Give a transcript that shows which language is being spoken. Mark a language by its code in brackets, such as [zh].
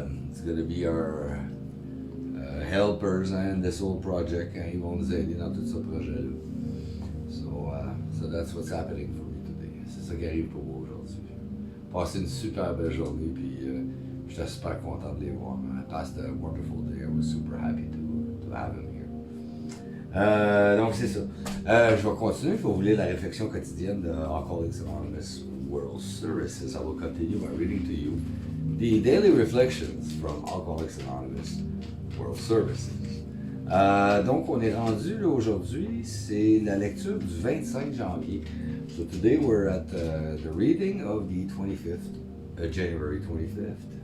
[en] It's going to be our helpers in this whole project. [fr] Hein, ils vont nous aider dans tout ce projet-là. [en] So that's what's happening for me today. [fr] C'est ça qui arrive pour moi aujourd'hui. Passé une super belle journée, puis j'étais super content de les voir. [en] I passed a wonderful day. I was super happy to have them here. [fr] Donc c'est ça. Je vais continuer. Je vais vous lire la réflexion quotidienne de Alcoholics Anonymous World Services. [en] I will continue by reading to you the daily reflections from Alcoholics Anonymous World Services. [fr] Donc on est rendu là aujourd'hui, c'est la lecture du 25 janvier. [en] So today we're at the reading of the 25th, January 25th.